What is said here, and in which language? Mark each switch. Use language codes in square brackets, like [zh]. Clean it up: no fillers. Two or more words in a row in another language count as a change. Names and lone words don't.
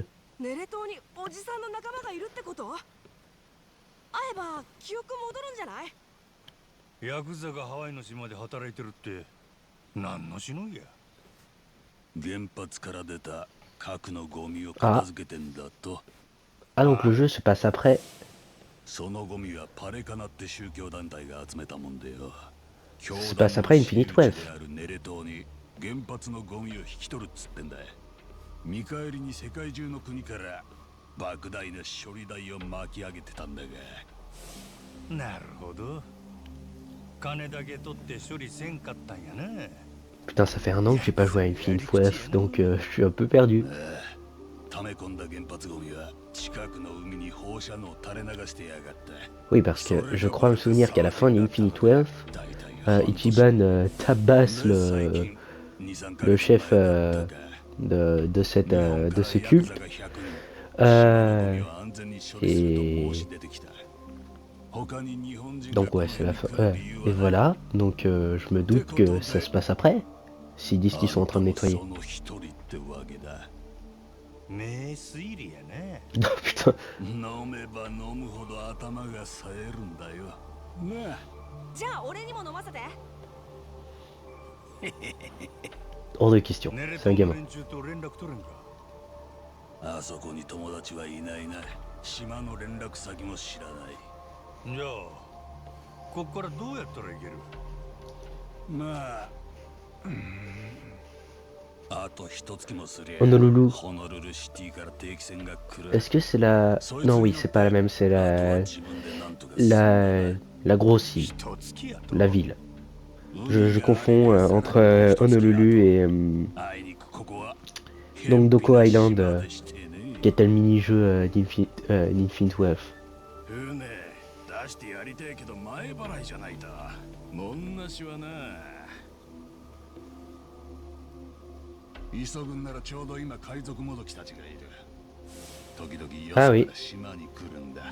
[ja] ネレ島におじさんの仲間がいるってこと？会えば記憶戻るんじゃない？ヤクザがハワイの島で働いてるって何のしのぎや。原発から出た核のゴミを片付けてんだと。 [fr] Ah donc le jeu se passe après. [ja] そのゴミはパレカナって宗教団体が集めたもんでよ。 [fr] Se passe après Infinite Wealth. [ja] ネレ島に原発のゴミを引き取るっつってんだ。見返りに世界中の国から莫大な処理代を巻き上げてたんだが。なるほど。金だけ取って処理せんかったんやな。 [fr] Putain, ça fait un an que j'ai pas joué à Infinite Wealth, donc je suis un peu perdu. Oui, parce que je crois me souvenir qu'à la fin d'Infinite Wealth, Ichiban tabasse le chef de ce culte. Et donc ouais, c'est la fin. Et voilà, donc je me doute que ça se passe après, s'ils disent qu'ils sont en train de nettoyer. [ja] 名推理やね。 [fr] Oh putain, [ja] 飲めば飲むほど頭が冴えるんだよなあ。じゃあ俺にも飲ませて。 [fr] hors de question, [ja] ネレ [fr] c'est [ja] ト [fr] un [ja] の [fr] gamin. [ja] 連中と連絡取れんか。あそこに友達はいないな。島の連絡先も知らない。じゃあこっからどうやったらいける。まあ、あと一月もすりゃ Honolulu. ホノルルシティから定期船が来る。 [fr] Est-ce que c'est la... Non, oui, c'est pas la même, c'est la grosse île, [ja] 一月やと。 [fr] la ville. Je confonds entre Honolulu et donc Doko Island, qui est un mini-jeu d'Infinite Wealth. [ja] 船出してやりてえけど前払いじゃないと。もんなしはな。急ぐんならちょうど今海賊もどきたちがいる。時々よそから島に来るんだ。